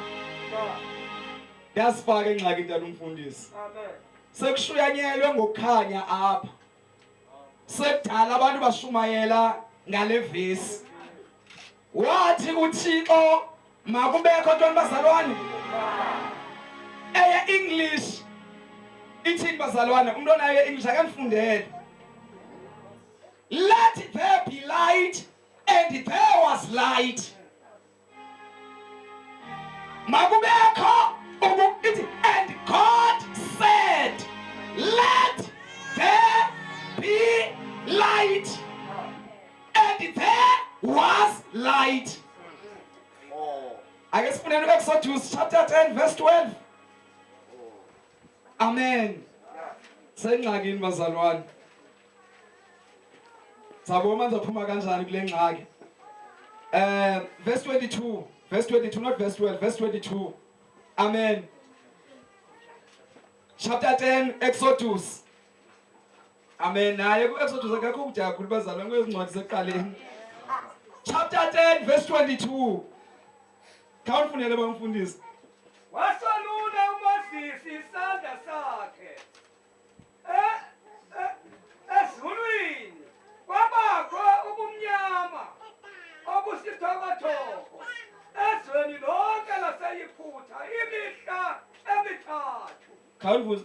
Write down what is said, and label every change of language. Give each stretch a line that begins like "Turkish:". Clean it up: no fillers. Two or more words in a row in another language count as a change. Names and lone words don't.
Xhosa: Yasifaka engxakini ntana umfundisi. Amen. Sekushuyanyelwe ngokukhanya apha. Sekudala abantu bashumayela ngale vesi. Wathi uThixo makubekho ntwana bazalwane. English ithini bazalwane umuntu onayo English akanifundele.
English: Let there be light and there was light. Makubekho and God said let there be light and there was light. I guess from Exodus chapter 10 verse 12.
Xhosa: Amen. Sengxakini bazalwane. Sabona zaphuma kanjani kule ngxaki.
English: Verse 22, not verse 12, verse 22. Amen. Chapter 10 Exodus. Amen.
Xhosa: Naye ku-Exodus akekho kudala kakhulu bazalwane kwezincwadi zekuqaleni.
English: Chapter 10 verse 22.
Xhosa: Khawufunele bamfundisi. Wasalula uMoses isandla sakhe ezulwini kwabakho ubumnyama obusithokotoko ezweni lonke laseYiphutha imihla emithathu.